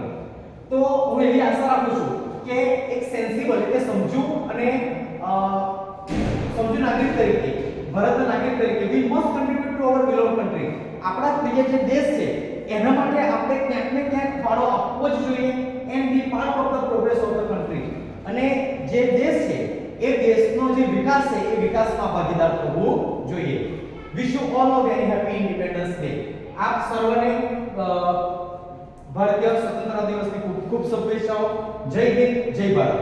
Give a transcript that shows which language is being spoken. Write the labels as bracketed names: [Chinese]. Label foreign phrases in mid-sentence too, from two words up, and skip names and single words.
[Gujarati] તો હું એવી આશા રાખું છું કે એક સેન્સિબલ એટલે સમજુ અને સમજુ નાગરિક તરીકે, ભારતના નાગરિક તરીકે [English] we must contribute to our beloved country. [Gujarati] આપણા પ્રિય જે દેશ છે એના માટે આપણે ક્યાંક ને ક્યાંક ફાળો આપવો જ જોઈએ [English] and be part of the progress of the country. [Gujarati] અને જે દેશ છે એ દેશનો જે વિકાસ છે એ વિકાસમાં ભાગીદાર થવું જોઈએ. [English] wish you all a very happy Independence Day. [Gujarati] આપ સર્વને ભારતીય સ્વતંત્રતા દિવસની ખૂબ ખૂબ શુભેચ્છાઓ. જય હિન્દ, જય ભારત.